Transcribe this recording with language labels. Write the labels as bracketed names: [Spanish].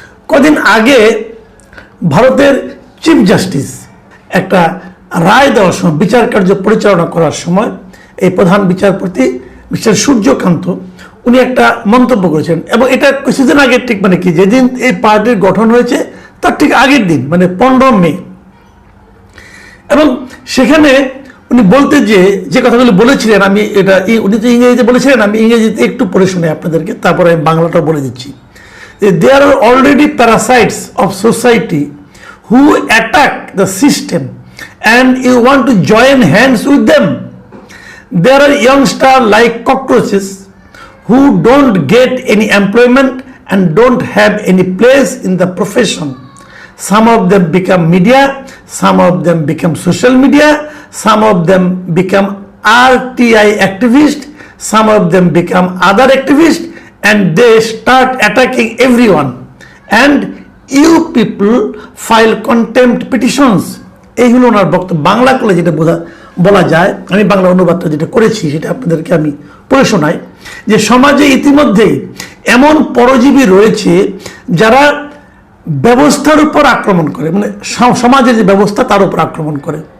[Bangla] কদিন আগে ভারতের চিফ জাস্টিস একটা রায় দেওয়ার সময়, বিচার কার্য পরিচালনা করার সময়, এই প্রধান বিচারপতি মিস্টার সূর্যকান্ত উনি একটা মন্তব্য করেছেন এবং এটা কিছুদিন আগের, ঠিক মানে কি যেদিন এই পার্টির গঠন হয়েছে তার ঠিক আগের দিন, মানে 15 মে। এবং সেখানে উনি বলতে যে কথাগুলো বলেছিলেন, আমি এটা উনি তো ইংরেজিতে বলেছিলেন, আমি ইংরেজিতে একটু পড়ে শুনে আপনাদেরকে, তারপরে আমি বাংলাটা বলে দিচ্ছি। [English] There are already parasites of society who attack the system and you want to join hands with them. There are youngsters like cockroaches who don't get any employment and don't have any place in the profession. Some of them become media, some of them become social media, some of them become RTI activists, some of them become other activists, and they start attacking everyone. And you people file contempt petitions. [Bangla] এই হলো ওনার বক্তব্য। বাংলা করলে যেটা বলা যায়, আমি বাংলা অনুবাদটা যেটা করেছি সেটা আপনাদেরকে আমি পড়ে শোনাই, যে সমাজে ইতিমধ্যেই এমন পরজীবী রয়েছে যারা ব্যবস্থার উপর আক্রমণ করে, মানে সমাজের যে ব্যবস্থা তার উপর আক্রমণ করে।